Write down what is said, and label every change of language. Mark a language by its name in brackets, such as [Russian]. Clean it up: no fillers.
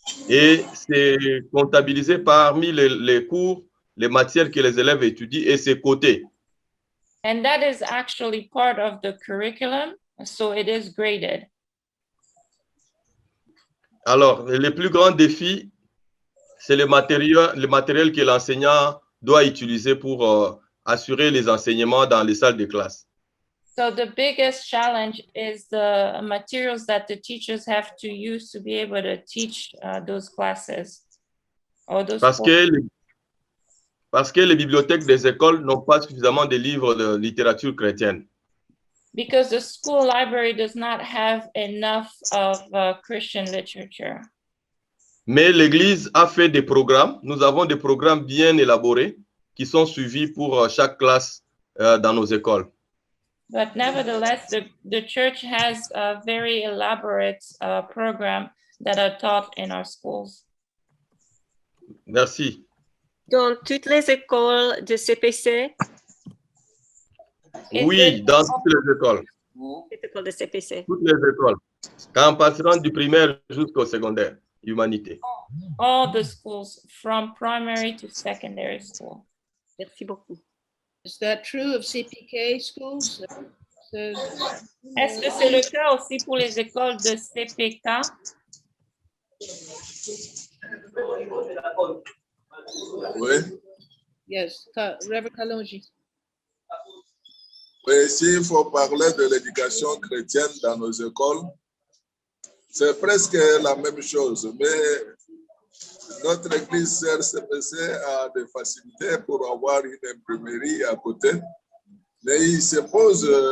[French] Et c'est comptabilisé parmi les cours, les matières que les élèves étudient et c'est coté. [English] And that is actually part of the curriculum, so it is graded. [French] Alors, le plus grand défi, c'est le matériel que l'enseignant doit utiliser pour assurer les enseignements dans les salles de classe. [English] So the biggest challenge is the materials that the teachers have to use to be able to teach those classes. Or those [French] Parce que les bibliothèques des écoles n'ont pas suffisamment de livres de littérature chrétienne. [English] Because the school library does not have enough of Christian literature. [French] Mais l'Église a fait des programmes. Nous avons des programmes bien élaborés qui sont suivis pour chaque classe dans nos écoles. [English] But nevertheless, the church has a very elaborate program that are taught in our schools. [French] Merci. Dans toutes les écoles de CPC? Oui, dans toutes les écoles. Les écoles de CPC. Toutes les écoles. En passant du primaire jusqu'au secondaire, humanité. [English] All the schools, from primary to secondary school. [French] Merci beaucoup. [English] Is that true of CPK schools? [French] Est-ce que c'est le cas aussi pour les écoles de CPK? Oui. [English] Yes, Reverend Kalonji. [French] Oui, s'il faut parler de l'éducation chrétienne dans nos écoles, c'est presque la même chose, mais notre église CRCPC a des facilités pour avoir une imprimerie à côté, mais il se pose